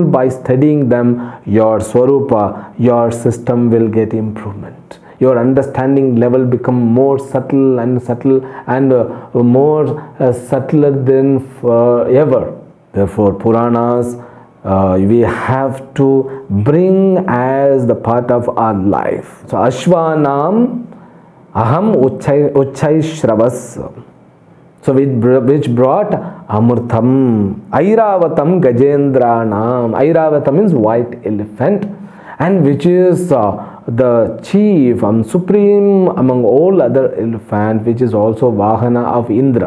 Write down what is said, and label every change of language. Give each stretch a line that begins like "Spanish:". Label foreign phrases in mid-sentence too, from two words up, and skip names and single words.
English: By studying them, your Swarupa, your system will get improvement. Your understanding level become more subtle and more subtler than ever. Therefore, Puranas we have to bring as the part of our life.
Sanskrit: So Ashvanam aham uchchai.
English: So which brought Amurtham,
Sanskrit: Airavatam Gajendranam.
English: Airavatam means white elephant, and which is the chief and supreme among all other elephants, which is also Vahana of Indra.